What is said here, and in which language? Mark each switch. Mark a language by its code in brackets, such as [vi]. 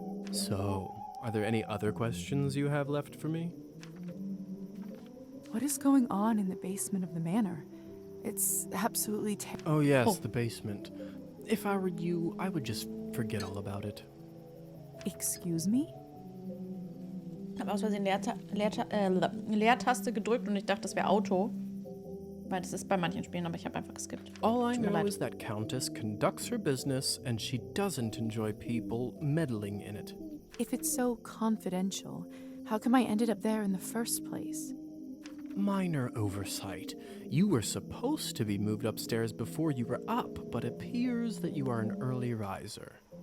[en] So, are there any other questions you have left for me? What is going on in the basement of the manor? It's absolutely Oh yes, the basement. If I were you, I would just forget all about it. Excuse me? [de] Ich habe aus Versehen Leertaste gedrückt und ich dachte, das wäre Auto. Weil das ist bei manchen Spielen, aber ich habe einfach geskippt. [en] All I know is that Countess conducts her business and she doesn't enjoy people meddling in it. If it's so confidential, how come I ended up there in the first place? Minor oversight. You were supposed to be moved upstairs before you were up, but appears that you are an early riser.